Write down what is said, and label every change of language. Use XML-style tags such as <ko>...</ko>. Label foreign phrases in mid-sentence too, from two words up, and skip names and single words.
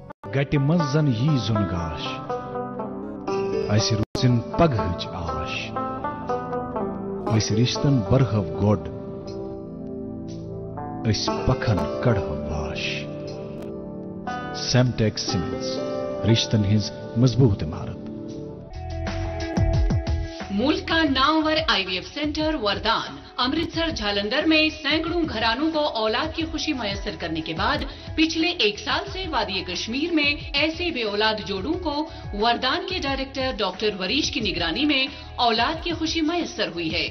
<ks>گٹہِ منٛز زن یی زُن گاش اسہِ روزِن پگہٕچ آش أسۍ رِشتن برہو گۄڈ أسۍ پکھن کڑہو واش سیمٹیک سیمنٹس رشتن ہٕنٛز مضبوط عمارت</ks> <ur>ملک کا نامور IVF سینٹر وردان امرتسر جھالندر میں سینکڑوں گھرانوں کو اولاد کی خوشی میسر کرنے کے بعد پچھلے 1 سال سے وادی کشمیر میں ایسے بے اولاد جوڑوں کو وردان کے ڈائریکٹر ڈاکٹر وریش کی نگرانی میں اولاد کی خوشی میسر ہوئی ہے.</ur>